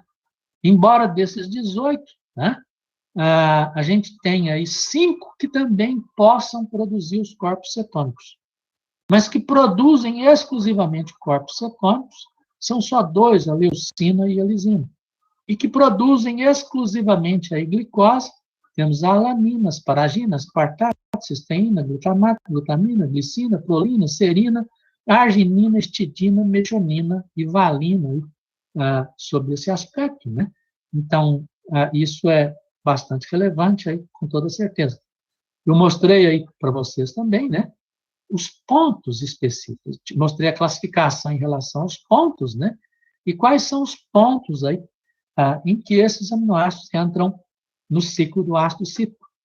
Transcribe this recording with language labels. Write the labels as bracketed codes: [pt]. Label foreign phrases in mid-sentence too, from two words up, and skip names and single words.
[pt] Embora desses 18, né, a gente tem aí 5 que também possam produzir os corpos cetônicos, mas que produzem exclusivamente corpos cetônicos, são só 2, a leucina e a lisina, e que produzem exclusivamente aí glicose, temos a alanina, asparagina, aspartato, cisteína, glutamato, glutamina, glicina, prolina, serina, arginina, histidina, metionina e valina, sobre esse aspecto, né? Então, isso é bastante relevante aí, com toda certeza. Eu mostrei aí para vocês também, né, os pontos específicos. Mostrei a classificação em relação aos pontos, né? E quais são os pontos aí em que esses aminoácidos entram no ciclo do ácido cítrico.